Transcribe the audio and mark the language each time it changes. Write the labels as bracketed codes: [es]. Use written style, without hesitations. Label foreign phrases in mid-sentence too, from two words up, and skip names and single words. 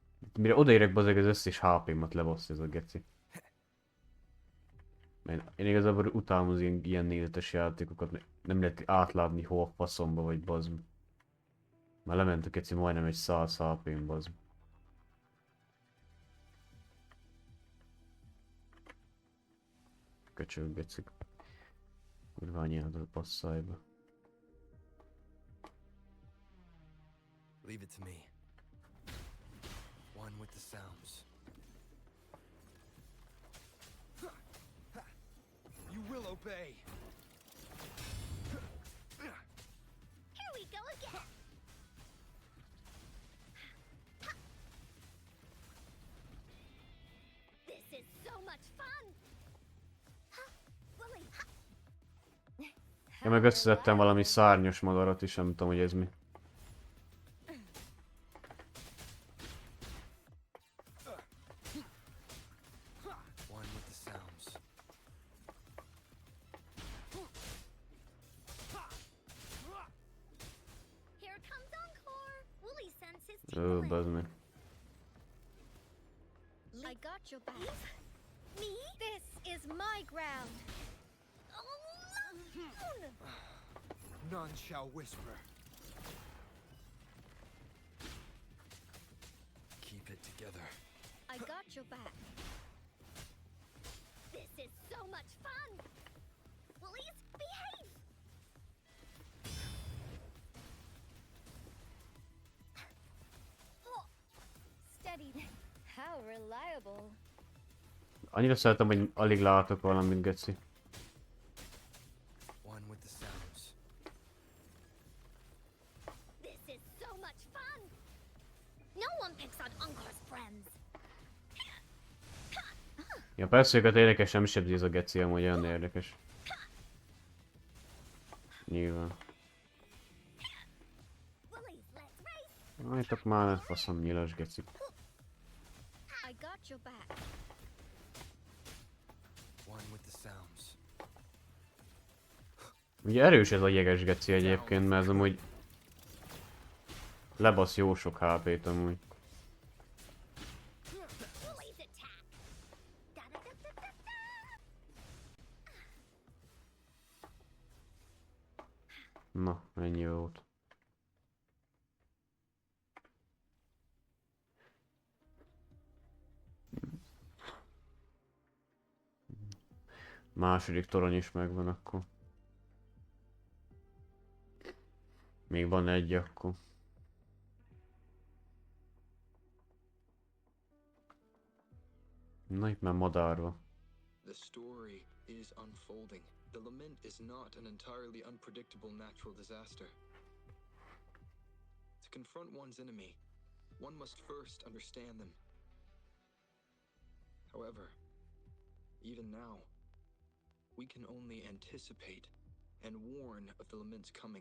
[hu] Mire odaérek, bazeg, az összes HP-mat lebassza ez a geci. Mert én igazából utálom az ilyen nézetes játékokat, nem lehet átlátni hol a faszomba vagy bazd. Már lement a geci majdnem egy 100 HP-n bazd. Köcsög gecik. Irványját a passzájba. [en] Leave it to me. One with the sounds. You will obey. Here we go again. This is so much fun. Willy, [hu] Én meg összeszedtem valami szárnyas madarat is, nem tudom, hogy ez mi. [en] One with the sounds. here comes Encore. Willy sends his Ó, people in. [hu] bazd meg. [en] I got your back. Me? This is my ground. None shall whisper. Keep it together. I got your back. This is so much fun. Willies, behave. Steady. How reliable. [hu] Annyira szeretem, hogy alig látok valamit, geci. [en] One with the sounds. This is so much fun. No one picks on Encore's friends. [hu] Ja, persze őket érdekes, nem sebzi ez a geci, amúgy olyan érdekes. Nyilván. [en] Willies, let's race. [hu] Álljatok már, faszom nyilas geci. [en] I got your back. One with the sounds. [hu] Ugye erős ez a jeges geci egyébként, mert ez amúgy lebasz jó sok HP-t amúgy. [en] Willies attack. Da-da-da-da-da-da. [hu] Na, ennyi volt. Második torony is megvan akkor. Még van egy akkor. Na itt már madárva. [en] The story is unfolding. The lament is not an entirely unpredictable natural disaster. To confront one's enemy, one must first understand them. However, even now, we can only anticipate and warn of the lament's coming.